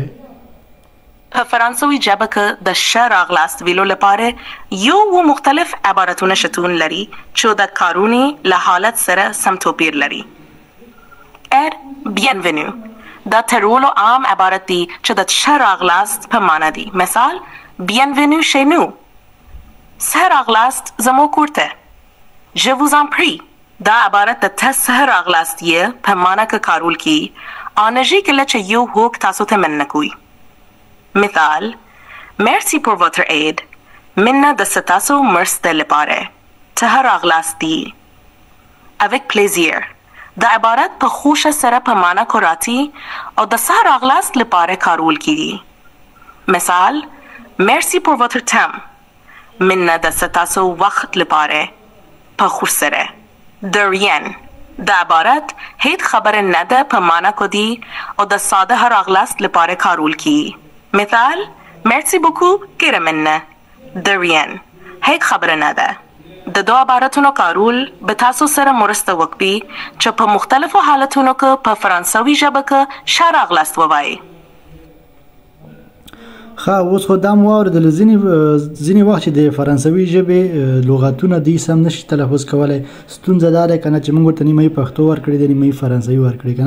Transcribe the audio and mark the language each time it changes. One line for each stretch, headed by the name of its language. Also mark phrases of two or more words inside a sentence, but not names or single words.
Pashto: په فرانسوي ژبه کې د ښه راغلاست ویلو لپاره یو و مختلف عبارتونه شتون لري چې د کارونې له حالت سره سم توپیر لري. bienvenue دا تر ټولو عام عبارت دی چې د ښه راغلاست په معنا دی.
French: مثال bienvenue chez nous،
Pashto: ښه راغلاست زموږ کور ته.
French: je vous en prie
Pashto: دا عبارت د ته ښه راغلاست یې په معنا کې کارول کی آنجی کله چې یو هوک تاسو ته مننه کوي. مثال
French: merci pour votre aide
Pashto: مننه د ستاسو مرسته لپاره. ته راغلاستی.
French: avec plaisir
Pashto: دا عبارت په خوښه سره په معنا کې راځي او د ښه راغلاست لپاره کارول کیږي. مثال
French: merci pour votre temps
Pashto: مننه د ستاسو وخت لپاره په خوښ سره.
French: de rien
Pashto: دا عبارت هیڅ خبره نه ده په معنا کې دی او د ساده راغلاست لپاره کارول کیږي. مثال
French: merci beaucoup
Pashto: ګیره مننه.
French: de rien
Pashto: هیڅ خبره نه ده. د دوه عبارتونو کارول به تاسو سره مرسته وکړي چې په مختلفو حالتونو کې په فرانسوي ژبه کې ښه راغلاست ووایي. ښه اوس خو دا مو واورېدل، ځینې وخت چې د فرانسوي ژبې لغتونه دوی سم نشي تلفظ کولی، ستونزه دا ده که نه چې موږ ورته نیمه پښتو ورکړې ده نیمه فرانسوي ورکړې که نه.